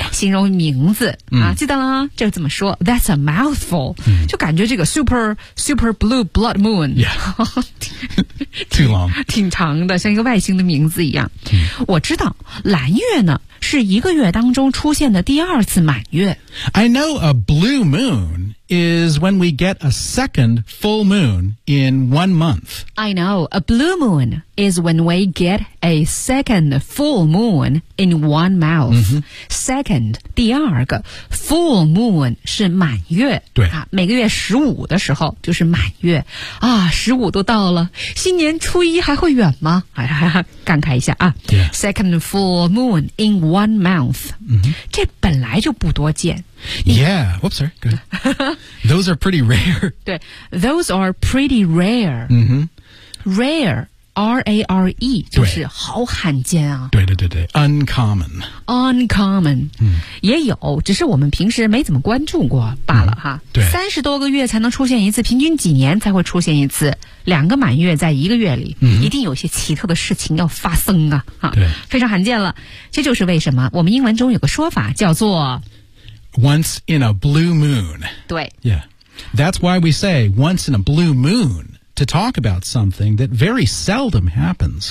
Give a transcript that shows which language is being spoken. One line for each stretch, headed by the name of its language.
Chinese: 形容名字、mm. 啊，记得了，这个怎么说 ?
English: That's a mouthful.、 Mm.
Chinese: 就感觉这个 super, super blue blood moon.
English: Yeah. Too long.
Chinese: 挺长的，像一个外星的名字一样。 Mm. 我知道蓝月呢。是一个月当中出现的第二次满月。
English: I know a blue moon is when we get a second full moon in one month. I know a blue moon is when we get a second full moon in one month.、 Mm-hmm.
Chinese: Second, 第二个 full moon 是满月。对、啊、每个月十五的时候就是满月。啊，十五都到了，新年初一还会远吗？哎呀，感慨一下啊、
English: yeah. Second full moon in one month、 mm-hmm.
Chinese: 这本来就不多见。
English: Yeah, whoops, sorry, good. Those are pretty rare. 对 those are pretty rare.、 Mm-hmm.
Chinese: Rare, R-A-R-E, 就是好罕见啊。对对对对 uncommon.
English: Uncommon.、嗯、
Chinese: 也有只是我们平时没怎么关注过罢了哈。嗯、对。三十多个月才能出现一次，平均几年才会出现一次。两个满月在一个月里、嗯、一定有些奇特的事情要发生啊。哈对。非常罕见了。这就是为什么我们英文中有个说法叫做
English: Once in a blue moon.
Chinese: 对
English: Yeah. That's why we say once in a blue moon to talk about something that very seldom happens.